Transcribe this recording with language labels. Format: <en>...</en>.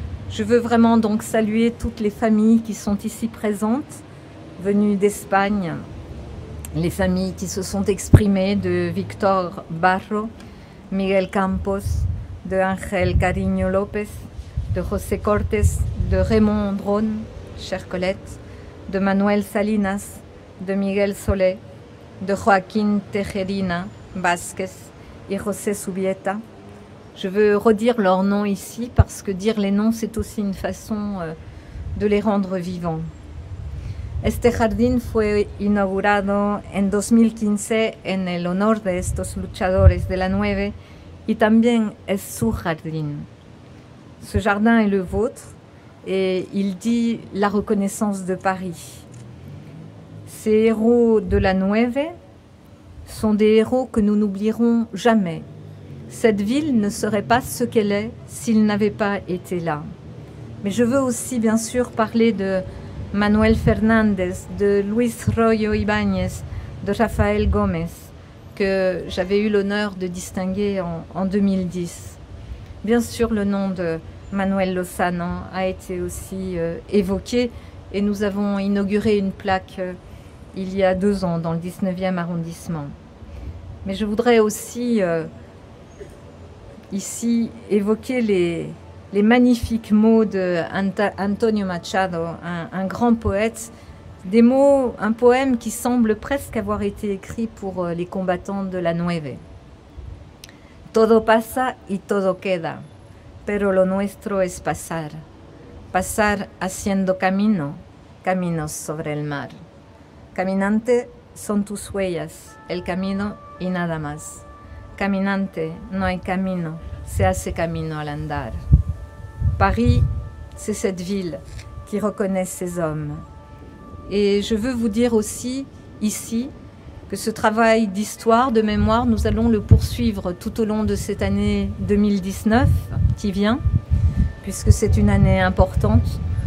<fr>Je veux vraiment donc saluer toutes les familles qui sont ici présentes, venues d'Espagne, les familles qui se sont exprimées de Victor Barro, Miguel Campos, de Ángel Cariño López, de José Cortés, de Raymond Dron, chère Colette, de Manuel Salinas, de Miguel Solé, de Joaquín Tejerina Vázquez et José Subieta. Je veux redire leurs noms ici parce que dire les noms, c'est aussi une façon de les rendre vivants.</fr> <es>Este jardín fue inaugurado en 2015 en el honor de estos luchadores de la 9 y también es su jardín.</es> <fr>Ce jardin est le vôtre et il dit la reconnaissance de Paris. Ces héros de la 9 sont des héros que nous n'oublierons jamais. Cette ville ne serait pas ce qu'elle est s'ils n'avaient pas été là. Mais je veux aussi bien sûr parler de Manuel Fernández, de Luis Royo Ibáñez, de Rafael Gómez, que j'avais eu l'honneur de distinguer en 2010. Bien sûr, le nom de Manuel Lozano a été aussi évoqué et nous avons inauguré une plaque il y a 2 ans dans le 19e arrondissement. Mais je voudrais aussi ici évoquer les magnifiques mots d'Antonio Machado, un grand poète Des mots, un poème qui semble presque avoir été écrit pour les combattants de la Nueve.</fr> <es>Todo pasa y todo queda, pero lo nuestro es pasar. Pasar haciendo camino, caminos sobre el mar. Caminante son tus huellas, el camino y nada más. Caminante, no hay camino, se hace camino al andar.</es> <fr>Paris, c'est cette ville qui reconnaît ses hommes. Et je veux vous dire aussi, ici, que ce travail d'histoire, de mémoire, nous allons le poursuivre tout au long de cette année 2019 qui vient, puisque c'est une année importante.</fr>